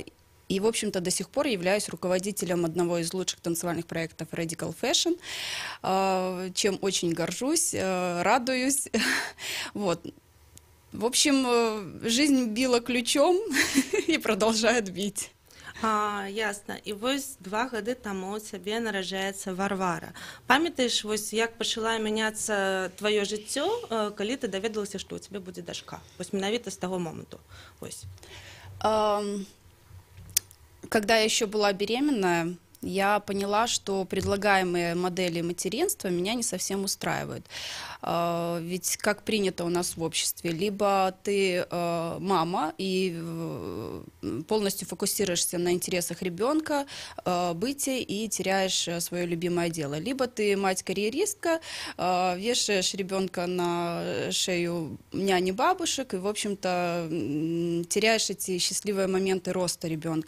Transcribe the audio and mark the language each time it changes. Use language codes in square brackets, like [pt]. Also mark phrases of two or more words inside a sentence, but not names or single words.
[ru] И, в общем-то, до сих пор являюсь руководителем одного из лучших танцевальных проектов Radical Fashion, чем очень горжусь, радуюсь. Вот. В общем, жизнь била ключом и продолжает бить. Ясно. [be] І вось 2 гады таму у цябе нараджаецца Варвара. Памятаеш, вось як пачала мяняцца твоё жыццё, калі ты даведалася, што у цябе будзе дачка? Вось менавіта з таго моманту. Вось. [ru] Когда я еще была беременная, я поняла, что предлагаемые модели материнства меня не совсем устраивают. Ведь как принято у нас в обществе, либо ты мама и полностью фокусируешься на интересах ребенка, быте и теряешь свое любимое дело, либо ты мать-карьеристка, вешаешь ребенка на шею няни бабушек и, в общем-то, теряешь эти счастливые моменты роста ребенка.